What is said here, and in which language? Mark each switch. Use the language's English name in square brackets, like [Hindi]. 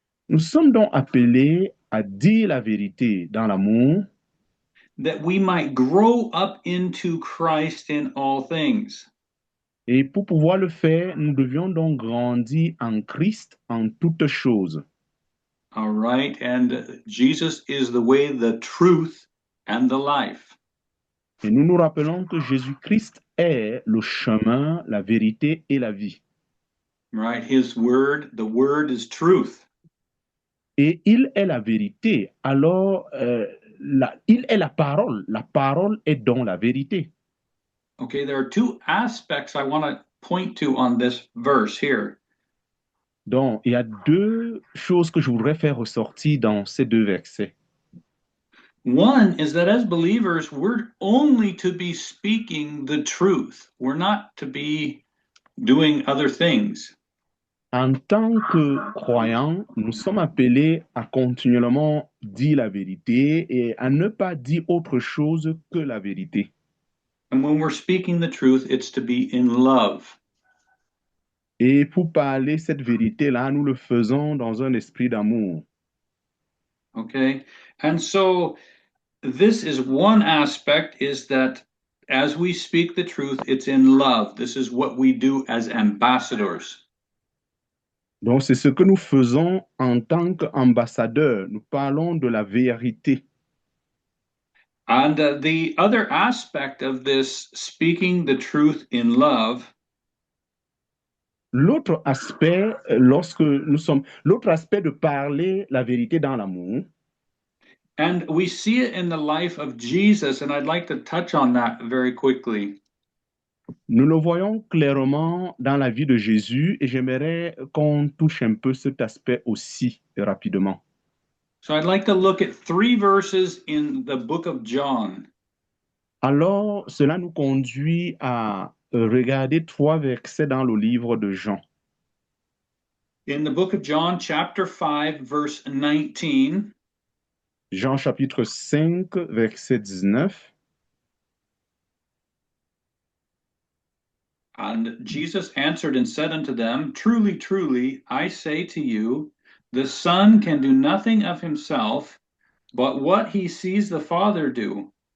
[French] Nous sommes donc appelés à dire la vérité dans l'amour [English] that we might grow up into Christ in all things. [French] et pour pouvoir le faire, nous devions donc grandir en Christ en toutes choses. [English] All right, and Jesus is the way, the truth, and the life. [French] Et nous nous rappelons que Jésus-Christ est le chemin, la vérité et la vie. [English] Right, his word, the word is truth. [French] Et il est la vérité. Alors, il est la parole. La parole est donc la vérité. [English] Okay, there are two aspects I want to point to on this verse here. [French] Donc, il y a deux choses que je voudrais faire ressortir dans ces deux versets. [English] One is that as believers, we're only to be speaking the truth. We're not to be doing other things. [French] En tant que croyants, nous sommes appelés à continuellement dire la vérité et à ne pas dire autre chose que la vérité. [English] And when we're speaking the truth, it's to be in love. [French] Et pour parler cette vérité-là, nous le faisons dans un esprit d'amour. [English] Okay. And so this is one aspect, is that as we speak the truth, it's in love. This is what we do as ambassadors. [French] Donc, c'est ce que nous faisons en tant qu'ambassadeurs. Nous parlons de la vérité. [English] And the other aspect of this speaking the truth in love [French] L'autre aspect, l'autre aspect de parler la vérité dans l'amour, [English] and we see it in the life of Jesus, and I'd like to touch on that very quickly. [French] nous le voyons clairement dans la vie de Jésus et j'aimerais qu'on touche un peu cet aspect aussi rapidement. [English] So I'd like to look at 3 verses in the book of John. [French] Alors, cela nous conduit à regarder 3 versets dans le livre de Jean. [English] In the book of John, chapter 5, verse 19, [French] Jean chapitre 5, verset 19. [English] and Jesus answered and said unto them, Truly, truly, I say to you, the Son can do nothing of himself, but what he sees the Father do.